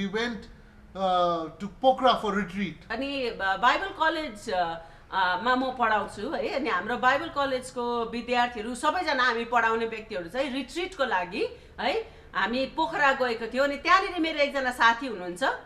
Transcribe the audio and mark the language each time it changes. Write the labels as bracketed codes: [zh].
[en] We went to Pokhara for retreat. [ne] अनि Bible college मा म पढाउँछु है। अनि हाम्रो बाइबल कलेजको विद्यार्थीहरू सबैजना हामी पढाउने व्यक्तिहरू चाहिँ रिट्रिटको लागि है हामी पोखरा गएको थियो। अनि त्यहाँनिर मेरो एकजना साथी हुनुहुन्छ